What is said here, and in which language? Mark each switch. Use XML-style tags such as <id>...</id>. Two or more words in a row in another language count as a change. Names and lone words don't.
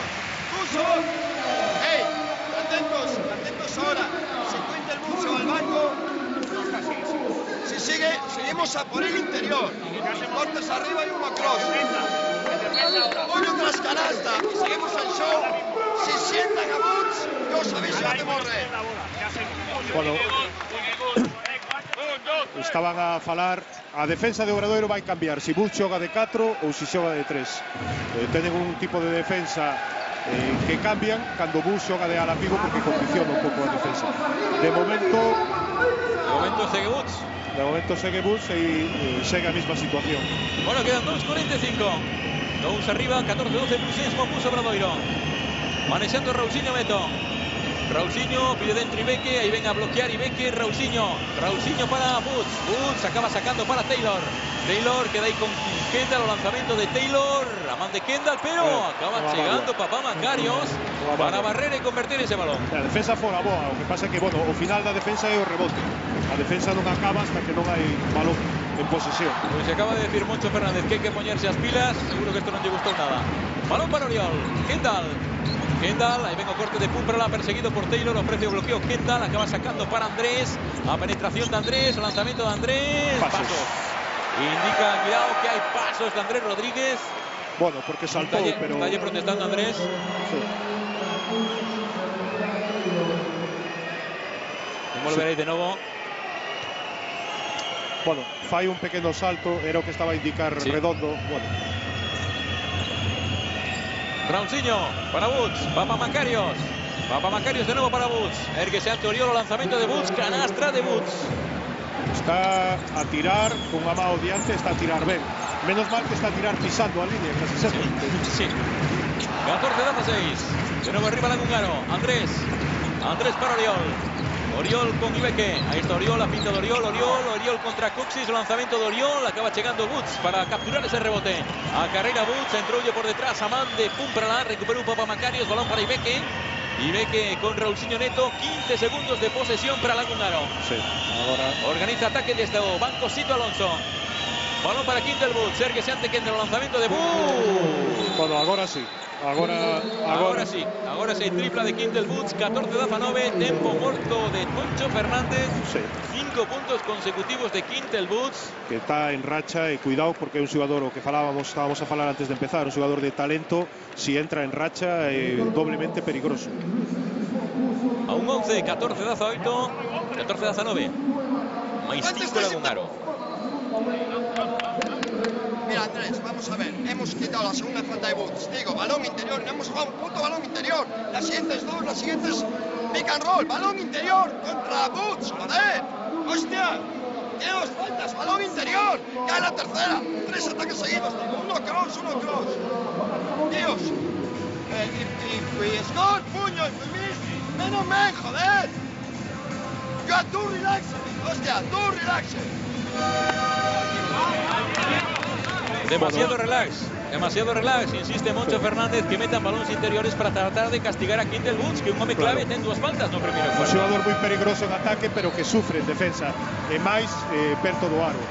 <es>Tuso. Hey, atentos ahora. Si Quintel Boots se va al banco, si seguimos a por el interior. Cortes arriba y uno cross. Uno tras canasta y seguimos el show. Si sientan a Boots, yo sabéis que hacemos red.</es> <gl>Bueno, estaban a falar, a defensa de Obradoiro vai cambiar si Boots xoga de 4 ou si xoga de 3. Tenen un tipo de defensa que cambian cando Boots xoga de ala pivo porque condiciona un pouco a defensa. De momento segue Boots. De momento segue Boots e segue a mesma situación. Bueno, quedan 2:45. 2 arriba, 14-12 Blues Sensmon Bus Obradoiro. Manexando Raulzinho Meto. Raulzinho pide dentro Ibeke, ahí ven a bloquear Ibeke, Raulzinho para Boots. Boots acaba sacando para Taylor. Taylor queda ahí con Kendall, o lanzamiento de Taylor, a man de Kendall, pero acaba chegando Papamacarios para barrer e convertir ese balón. A defensa fora boa, o que pasa é que, bueno, o final da defensa é o rebote. A defensa non acaba hasta que non hai balón en posesión. Pues se acaba de decir Moncho Fernández que hai que poñerse as pilas, seguro que esto non lle gustou nada. Balón para Oriol.</gl> <es>Kendall, ahí vengo corte de Pumprala, perseguido por Taylor, ofrece bloqueo Kendall, acaba sacando para Andrés, a penetración de Andrés, lanzamiento de Andrés, pasos. Indica, cuidado, que hay pasos de Andrés Rodríguez. Bueno, porque saltó, pero... Está allí protestando Andrés. Sí. Volveréis de nuevo.</es> <gl>Bueno, fai un pequeno salto, era o que estaba a indicar Redondo. Bueno. Raulzinho para Woods, Papamacarios de nuevo para Woods, erguese ante Oriol, lanzamiento de Woods, canastra de Woods. Está a tirar con a mão diante, está a tirar ben. Menos mal que está a tirar pisando a línea, casi sempre. Sí. 14-16.</gl> <es>De nuevo arriba Lagungaro. Andrés para Oriol con Ibeque. Ahí está Oriol, la pinta de Oriol contra Cuxis, lanzamiento de Oriol, acaba llegando Woods para capturar ese rebote. A carrera Woods, entró por detrás, Amán de Pumprala, recuperó un Papamacarios, balón para Ibeque. Ibeque con Raulzinho Neto, 15 segundos de posesión para Lagungaro. Sí, ahora organiza ataque desde Banco Sito Alonso. Balón para Kendall Woods, erguese ante Kendall, lanzamiento de Woods.</es> <gl>Bueno, agora sí. Agora sí, tripla de Kendall Woods, 14-19, tempo morto de Moncho Fernández. Sí. 5 puntos consecutivos de Kendall Woods. Que está en racha e cuidado porque é un xogador, o que estábamos a falar antes de empezar, un xogador de talento, si entra en racha doblemente peligroso. A un 11, 14-18, 14-19. Mais 5 Lagungaro.</gl> <es>Mira, Andrés, vamos a ver. Hemos quitado la segunda falta de Woods. Digo, balón interior. No hemos jugado un puto balón interior. Las siguientes pick and roll. Balón interior contra Woods. Joder. Hostia. ¿Qué dos faltas? Balón interior. Cae la tercera. 3 ataques seguidos. Uno cross. Dios. Y score, puño. Menos men, joder.</es> <en>You are too relaxed.</en> <es>Hostia,</es> <en>too relaxed.</en> <es>Demasiado relax, insiste Moncho Fernández que metan balones interiores para tratar de castigar a Kendall Woods, que un hombre clave</es> <gl>ten 2 faltas no primeiro. Un xogador moi peligroso en ataque, pero que sufre en defensa, e máis perto do aro.</gl>